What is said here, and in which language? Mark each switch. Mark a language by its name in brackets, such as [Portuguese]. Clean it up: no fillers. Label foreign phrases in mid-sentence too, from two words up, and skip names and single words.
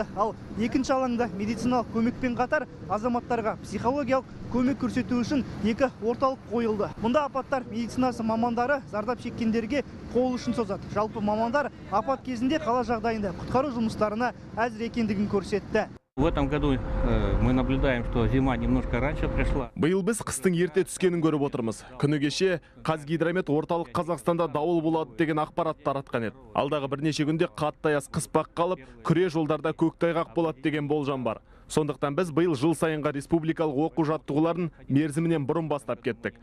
[Kazakh] Ал екінші алаңда медициналық көмекпен қатар азаматтарға психологиялық көмек көрсету үшін 2 орталық қойылды. Мұнда апаттар медицинасы мамандары зардап шеккендерге қол ұшын созады. Жалпы мамандар апат кезінде қала жағдайында құтқару жұмыстарына әзір екендігін көрсетті. [Russian] В этом году мы наблюдаем, что зима немножко раньше пришла. [Kazakh] Биыл біз қыстың ерте түскенін көріп отырмыз. Күні кеше Қазгидромет орталық Қазақстанда дауыл болады деген ақпарат таратқан еді. Алдағы бірнеше күнде қатты аяз қыспақ қалып, күре жолдарда көктайғақ болады деген болжам бар. Сондықтан біз биыл жыл сайынға республикалық оқу жаттығуларын мерзімінен бұрын бастап кеттік.